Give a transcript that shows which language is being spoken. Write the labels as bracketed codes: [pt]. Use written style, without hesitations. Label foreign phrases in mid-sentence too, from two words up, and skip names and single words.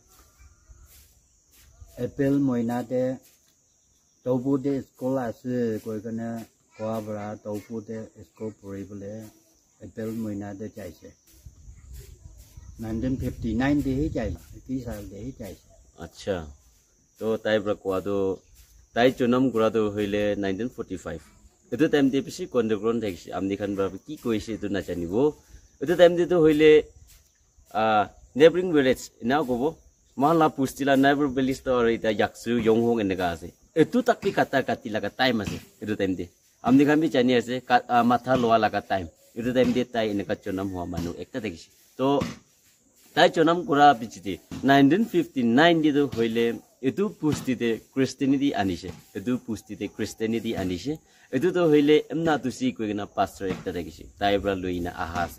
[nag] April moina de tobu de school ase koikane koabra tobu de school poribule April moina de jaise 1959 de hi jai ki sal de hi jai acha to tai bra kwa do tai chunam gura do hoile 1945 etu time de pisi underground thakisi amni khan bra ki koise tu na janibo etu time de to hoile [en] neighboring village [nag] ina gobo mala pustila [en] neighbor village [nag] to ita yaksu yonghong enega ase etu takpi kata laga time ase etu time de amni khan bi jani ase matha loa laga time etu time de tai enega chunam hua manu ekta thakisi to tai chonam kura bichite 1959 dido hoile etu pustite christianity anise etu pustite christianity anise etu to hoile emna tusi koina pastor ekta thakisi tai bra loina ahase